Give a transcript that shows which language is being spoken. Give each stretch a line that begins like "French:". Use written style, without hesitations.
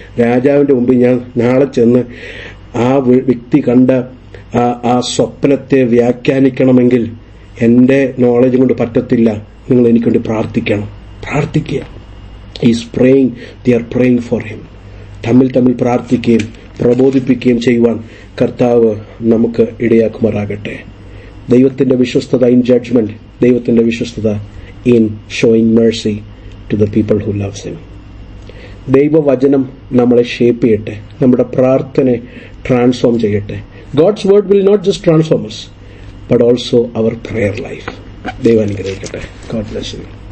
Malayalam: രാജാവിന്റെ മുമ്പിൽ ഞാൻ നാളെ ചെന്ന് ആ വ്യക്തി കണ്ട ആ സ്വപ്നത്തെ വ്യാഖ്യാനിക്കണമെങ്കിൽ എന്റെ നോളജ് കൊണ്ട് പറ്റത്തില്ല, നിങ്ങൾ എനിക്ക് വേണ്ടി പ്രാർത്ഥിക്കുക.
English: Is praying, they are praying for him.
Malayalam: തമ്മിൽ പ്രാർത്ഥിക്കുകയും പ്രബോധിപ്പിക്കുകയും ചെയ്യുവാൻ കർത്താവ് നമുക്ക് ഇടയാക്കുമാറാകട്ടെ. ദൈവത്തിന്റെ വിശ്വസ്തത
English: In judgement, ദൈവത്തിന്റെ വിശ്വസ്തത in showing mercy to the people who loves him.
Malayalam: ദൈവവചനം നമ്മളെ ഷേപ്പ് ചെയ്യട്ടെ, നമ്മുടെ പ്രാർത്ഥനയെ ട്രാൻസ്ഫോം ചെയ്യട്ടെ.
English: God's word will not just transform us, but also our prayer life.
Malayalam: ദൈവം അനുഗ്രഹിക്കട്ടെ.
English: God bless you.